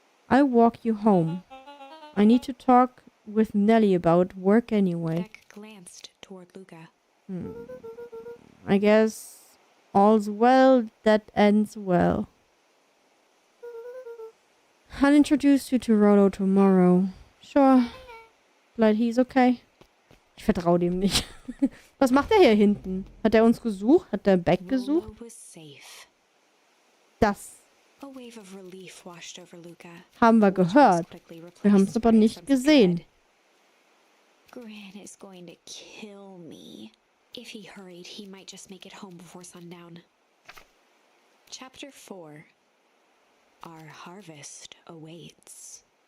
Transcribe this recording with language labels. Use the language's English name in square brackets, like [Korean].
[English] I'll walk you home. I need to talk with Nellie about work anyway. Beck glanced toward Luca. I guess all's well that ends well. I'll introduce you to Rollo tomorrow. Sure. Glad he's okay. [German] Ich vertraue dem nicht. Was macht er hier hinten? Hat er uns gesucht? Hat er Beck gesucht? [English] Rollo was safe. [German] Das [English] A wave of relief washed over Luca. [German] haben wir gehört. Wir haben es aber nicht gesehen. [English] Gran is going to kill me. If he hurried, he might just make it home before sundown. Chapter 4. Our harvest awaits.